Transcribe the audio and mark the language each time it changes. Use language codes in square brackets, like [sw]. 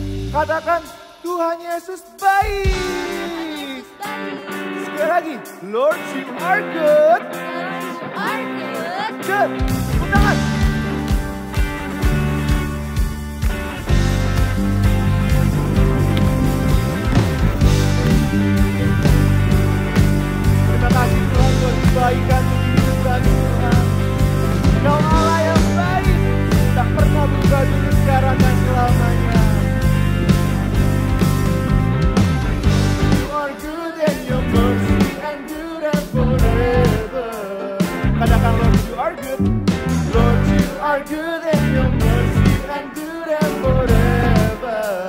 [id] Katakan Tuhan Yesus baik. Sekali lagi, [en] Lord you are good. Good. [id] Tepuk tangan. Terima kasih Tuhan buat kebaikan kehidupan Tuhan. Kau Allah yang baik, tak pernah berubah dulu sekarang dan selamanya. [en] You are good and your mercy endure forever. [id] Katakan [en] Lord you are good. Lord you are good and your mercy endure forever.